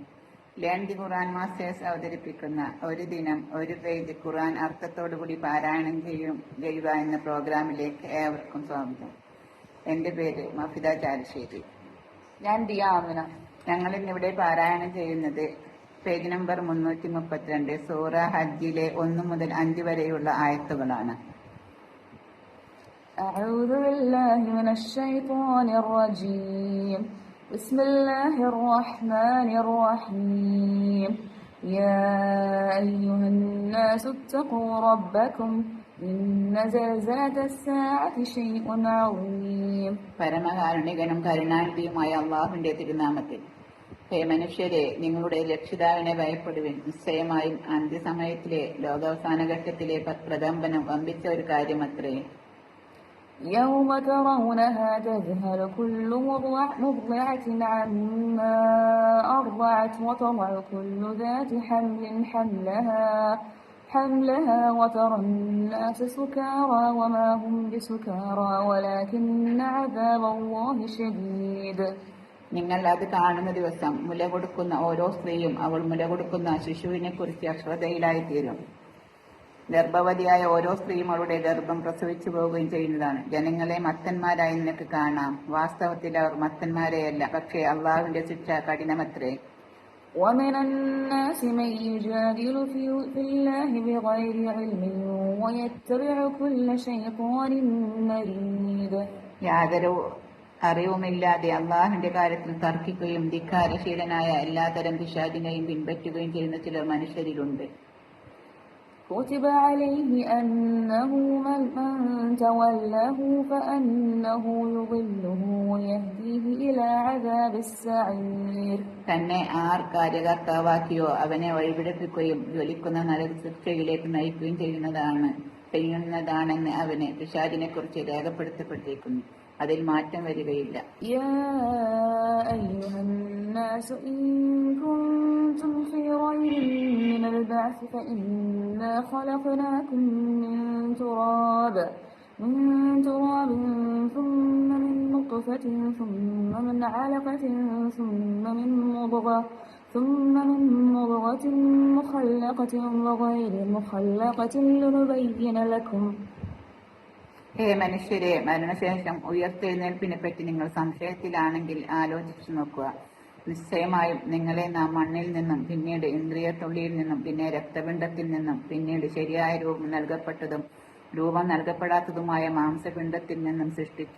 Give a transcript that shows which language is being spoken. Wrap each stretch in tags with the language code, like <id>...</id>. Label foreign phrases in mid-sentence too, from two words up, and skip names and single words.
<ml>ലേൺ ദി ഖുർആൻ മാസ്റ്റേഴ്സ് അവതരിപ്പിക്കുന്ന ഒരു ദിനം ഒരു പേജ് ഖുർആൻ അർത്ഥത്തോടുകൂടി പാരായണം ചെയ്യുക എന്ന പ്രോഗ്രാമിലേക്ക് ഏവർക്കും സ്വാഗതം. എൻ്റെ പേര് മഫിദ ചാലശ്ശേരി. ഞാൻ ദിയ ആമിന. ഞങ്ങൾ ഇന്നിവിടെ പാരായണം ചെയ്യുന്നത് പേജ് നമ്പർ 332 സൂറ ഹജ്ജിലെ 1 മുതൽ 5 വരെയുള്ള ആയത്തുകളാണ്.</ml> <ar>أعوذ بالله من الشيطان الرجيم. بسم الله الرحمن الرحيم. يا أيها الناس اتقوا ربكم إن زلزلة الساعة شيء عظيم.</ar> <ml>പരമകാരുണികനും കരുണാനിധിയുമായ അള്ളാഹുവിന്റെ തിരുനാമത്തിൽ. ഹേ മനുഷ്യരെ, നിങ്ങളുടെ രക്ഷിതാവിനെ ഭയപ്പെടുവിൻ. നിശ്ചയമായും അന്ത്യസമയത്തിലെ ലോകാവസാന ഘട്ടത്തിലെ പ്രകമ്പനം വമ്പിച്ച ഒരു കാര്യമത്രേ.</ml> <ar>يوم ترونها تذهل كل مرضعة عما أرضعت وتضع كل ذات حمل حملها وترى الناس سكارى وما هم بسكارى ولكن عذاب الله شديد.</ar> <ml>നിങ്ങൾ അത് കാണുന്ന ദിവസം മുല കൊടുക്കുന്ന ഓരോ സ്ത്രീയും അവൾ മുല കൊടുക്കുന്ന ശിശുവിനെ കുറിച്ച് അശ്രദ്ധയിലായിത്തീരും. ഗർഭവതിയായ ഓരോ സ്ത്രീയും അവളുടെ ഗർഭം പ്രസവിച്ചു പോവുകയും ചെയ്യുന്നതാണ്. ജനങ്ങളെ മത്തന്മാരായി നിനക്ക് കാണാം. വാസ്തവത്തിൽ അവർ മത്തന്മാരെയല്ല, പക്ഷേ അള്ളാഹുവിന്റെ ശിക്ഷ കഠിനമത്രേ.</ml> <ar>ومن الناس من يجادل في الله بغير علم ويتبع كل شيطان مريد.</ar> <ml>യാതൊരു അറിവുമില്ലാതെ അള്ളാഹുവിന്റെ കാര്യത്തിൽ തർക്കിക്കുകയും ധിക്കാരശീലനായ എല്ലാതരം പിശാചിനെയും പിൻപറ്റുകയും ചെയ്യുന്ന ചിലർ മനുഷ്യരിലുണ്ട്.</ml> <ar>كتب عليه أنه من تولاه فأنه يضله ويهديه إلى عذاب السعير.</ar> <ml>തന്നെ ആർ കാര്യകർത്താവാക്കിയോ അവനെ വഴിപിഴപ്പിക്കുകയും ജ്വലിക്കുന്ന നരകശിക്ഷയിലേക്ക് നയിക്കുകയും ചെയ്യുന്നതാണെന്ന് അവന് പിശാചിനെ കുറിച്ച് രേഖപ്പെടുത്തപ്പെട്ടിരിക്കുന്നു. അതിൽ മാറ്റം വരികയില്ല.</ml> <ar>يا أيها الناس إن كنتم في ريب من البعث فإنا خلقناكم من تراب ثم من نطفة ثم من علقة ثم من مضغة مخلقة وغير مخلقة لنبين لكم.</ar> <ml>ഹേ മനുഷ്യരെ, മരണശേഷം ഉയർത്തെഴുന്നേൽപ്പിനെ പറ്റി നിങ്ങൾ സംശയത്തിലാണെങ്കിൽ ആലോചിച്ചു നോക്കുക. നിശ്ചയമായും നിങ്ങളെ നാം മണ്ണിൽ നിന്നും, പിന്നീട് ഇന്ദ്രിയത്തുള്ളിയിൽ നിന്നും, പിന്നെ രക്തപിണ്ഡത്തിൽ നിന്നും, പിന്നീട് ശരിയായ രൂപം നൽകപ്പെടാത്തതുമായ മാംസപിണ്ഡത്തിൽ നിന്നും സൃഷ്ടിച്ചു.</ml>